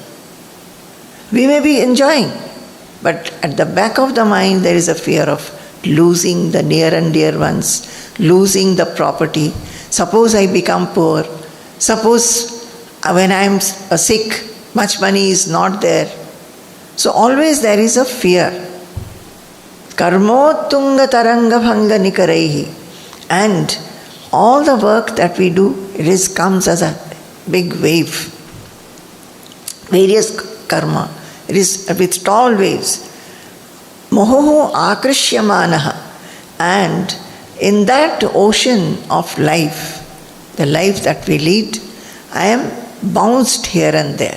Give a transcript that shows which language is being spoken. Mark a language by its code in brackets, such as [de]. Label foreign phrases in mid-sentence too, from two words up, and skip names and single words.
[en] We may be enjoying, but at the back of the mind there is a fear of losing the near and dear ones, losing the property. Suppose I become poor. Suppose when I am sick, much money is not there. So always there is a fear. [sa] Karmottunga taranga bhanga nikaraihi. [en] And all the work that we do, comes as a big wave. Various karma. It is with tall waves. [sa] Mohoho akrishyamanaha. [en] And in that ocean of life, the life that we lead, I am bounced here and there.